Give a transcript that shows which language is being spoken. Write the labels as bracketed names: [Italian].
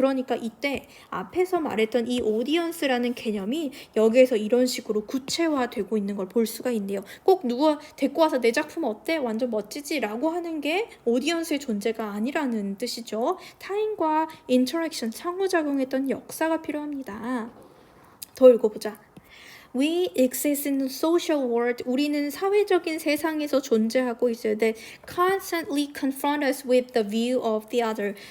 [Korean] 그러니까 이때 앞에서 말했던 이 오디언스라는 개념이 여기에서 이런 식으로 구체화되고 있는 걸 볼 수가 있네요. 꼭 누가 데리고 와서 내 작품 어때? 완전 멋지지? 라고 하는 게 오디언스의 존재가 아니라는 뜻이죠. 타인과 인터랙션, 상호작용 했던 역사가 필요합니다. 더 읽어보자. [English] We exist in a social world. [Korean] 우리는 사회적인 세상에서 존재하고 있어요. [English] That constantly confront us with the view of the other.